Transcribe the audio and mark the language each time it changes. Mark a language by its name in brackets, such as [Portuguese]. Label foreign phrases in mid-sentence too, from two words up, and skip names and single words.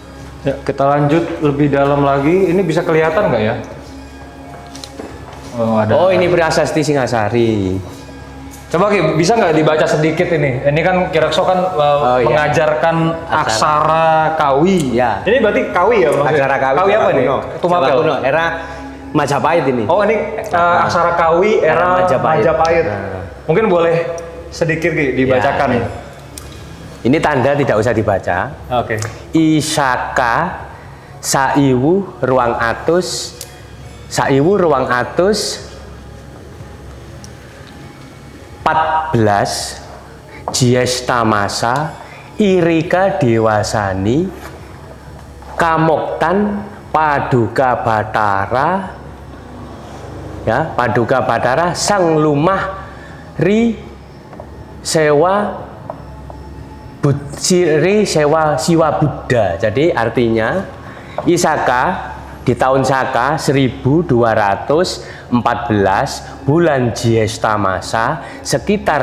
[Indonesian] Ya, kita lanjut lebih dalam lagi. Ini bisa kelihatan nggak ya? Ini prasasti Singasari. Coba Ki, bisa nggak dibaca sedikit ini? Ini kan Kirakso kan mengajarkan aksara Kawi. Ya. Ini berarti Kawi ya maksudnya? Aksara Kawi. Kawi apa nih? Tumapel. Era Majapahit ini. Oh ini aksara Kawi era Majapahit. Nah. Mungkin boleh sedikit Ki, dibacakan. Ya. Ini tanda tidak usah dibaca. Oke. [Kawi] Isaka Saiwu ruang atus 14 Jiestamasa Irika Dewasani Kamoktan Paduka Batara Sang Lumah Ri Sewa Siwa Buddha. [Indonesian] Jadi artinya Isaka di tahun Saka 1214 bulan Jiestamasa sekitar